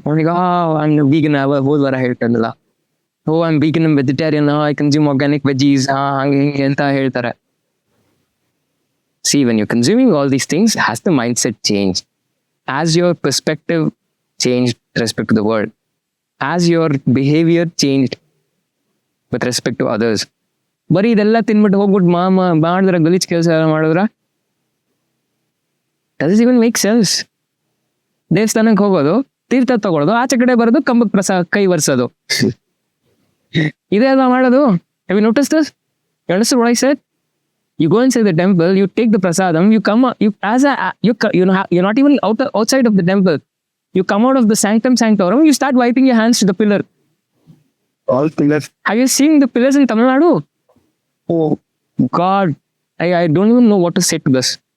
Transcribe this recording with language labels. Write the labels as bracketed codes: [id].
[en] I'm a vegan. [kn] ಹೋದ ವಾರ ಹೇಳ್ತಾರಲ್ಲ, [en] I'm vegan and vegetarian, I consume organic veggies [kn] ಹಂಗೆ ಅಂತ ಹೇಳ್ತಾರೆ. [en] See, when you're consuming all these things, has the mindset changed? As your perspective changed with respect to the world? Has your behavior changed with respect to others? [kn] ಬರೀ ಇದೆಲ್ಲ ತಿನ್ಬಿಟ್ಟು ಹೋಗ್ಬಿಟ್ಟು ಮಾಡಿದ್ರ ಗಲೀಜ್ ಕೆಲಸ ಮಾಡಿದ್ರ [en] Does even make sense? [kn] ದೇವಸ್ಥಾನಕ್ಕೆ ಹೋಗೋದು, ತೀರ್ಥ ತಗೊಳ್ಳೋದು, ಆಚೆ ಕಡೆ ಬರೋದು, ಕಂಬಕ್ಕೆ ಕೈ ಒರೆಸೋದು, ಇದೇ ಅಲ್ವಾ ಮಾಡೋದು? [en] Have you noticed this? You understood what I said? You go inside the temple, you take the prasadam, you come, you're not even outside of the temple. You come out of the sanctum sanctorum, you start wiping your hands to the pillar. All pillars. Have you seen the pillars in Tamil Nadu? Oh God, I don't even know what to say to this.